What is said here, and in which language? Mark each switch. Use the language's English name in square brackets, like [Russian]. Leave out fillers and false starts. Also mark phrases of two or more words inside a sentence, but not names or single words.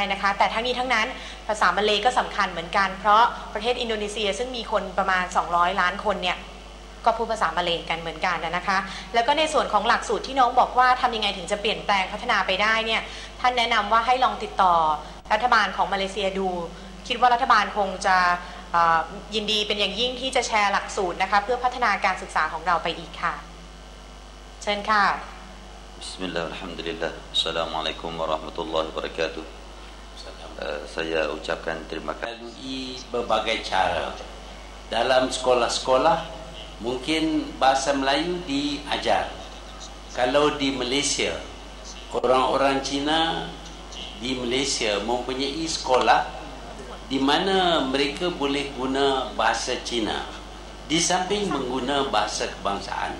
[Thai] นะคะแต่ทั้งนี้ทั้งนั้นภาษามาเลก็สำคัญเหมือนกันเพราะประเทศอินโดนีเซียซึ่งมีคนประมาณ200 ล้านคนเนี่ยก็พูดภาษามาเลกันเหมือนกันนะคะแล้วก็ในส่วนของหลักสูตรที่น้องบอกว่าทำยังไงถึงจะเปลี่ยนแปลงพัฒนาไปได้เนี่ยท่านแนะนำว่าให้ลองติดต่อรัฐบาลของมาเลเซียดูคิดว่ารัฐบาลคงจะยินดีเป็นอย่างยิ่งที่จะแชร์หลักสูตรนะคะเพื่อพัฒนาการศึกษาของเราไปอีกค่ะเชิญค่ะ [Arabic] بسم الله، الحمد لله. السلام عليكم ورحمة الله وبركاته. [Malay] Saya ucapkan terima kasih. Melalui berbagai cara. Dalam sekolah-sekolah, mungkin bahasa Melayu diajar. Kalau di Malaysia, orang-orang Cina di Malaysia mempunyai sekolah di mana mereka boleh guna bahasa Cina di samping mengguna bahasa kebangsaan.